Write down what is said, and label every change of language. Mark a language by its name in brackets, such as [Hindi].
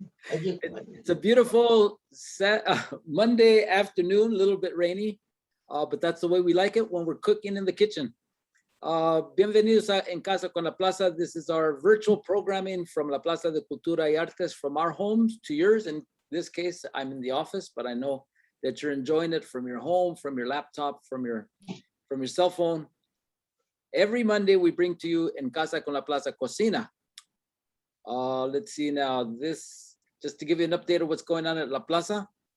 [English] It's a beautiful Monday afternoon, a little bit rainy, but that's the way we like it when we're cooking in the kitchen. [Spanish] Bienvenidos a En Casa con la Plaza. [English] This is our virtual programming from La Plaza de Cultura y Artes, from our homes to yours. In this case, I'm in the office, but I know that you're enjoying it from your home, from your laptop, from your cell phone. Every Monday, we bring to you En Casa con la Plaza Cocina. Let's see now, this, just to give you an update of what's going on at La Plaza.